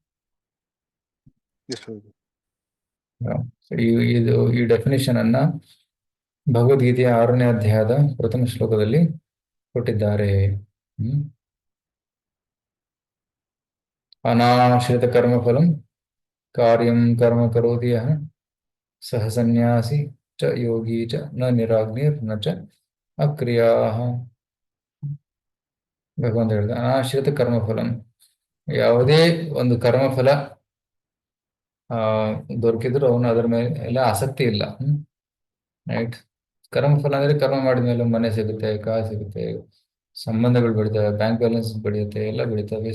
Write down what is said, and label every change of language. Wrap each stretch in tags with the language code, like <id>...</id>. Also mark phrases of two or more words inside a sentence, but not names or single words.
<kn>ಈ ಡೆಫಿನೇಷನ್ ಅನ್ನ ಭಗವದ್ಗೀತೆಯ 6ನೇ ಅಧ್ಯಾಯದ ಪ್ರಥಮ ಶ್ಲೋಕದಲ್ಲಿ ಕೊಟ್ಟಿದ್ದಾರೆ.</kn> <sa>ಅನಾಶ್ರಿತ ಕರ್ಮಫಲಂ ಕಾರ್ಯಂ ಕರ್ಮ ಕರೋತಿ ಯಃ ಸಹ ಸನ್ಯಾಸಿ ಚ ಯೋಗಿ ಚ ನ ನಿರಾಗ್ನಿರ್ ನ ಚ ಅಕ್ರಿಯಾಃ.</sa> <kn>ಭಗವಂತ ಹೇಳಿದ</kn> <sa>ಅನಾಶ್ರಿತ ಕರ್ಮಫಲಂ,</sa> <kn>ಯಾವುದೇ ಒಂದು ಕರ್ಮಫಲ ದೊರಕಿದ್ರು ಅವನು ಅದರ ಮೇಲೆ ಎಲ್ಲ ಆಸಕ್ತಿ ಇಲ್ಲ. ರೈಟ್. ಕರ್ಮಫಲ ಅಂದ್ರೆ ಕರ್ಮ ಮಾಡಿದ ಮೇಲೆ ಮನೆ ಸಿಗುತ್ತೆ, ಕಾರ್ ಸಿಗುತ್ತೆ, ಸಂಬಂಧಗಳು ಬೆಳಿತವೆ,</kn> <en>bank balance</en> <kn>ಬೆಳೆಯುತ್ತೆ, ಎಲ್ಲ ಬೆಳಿತವೆ.</kn>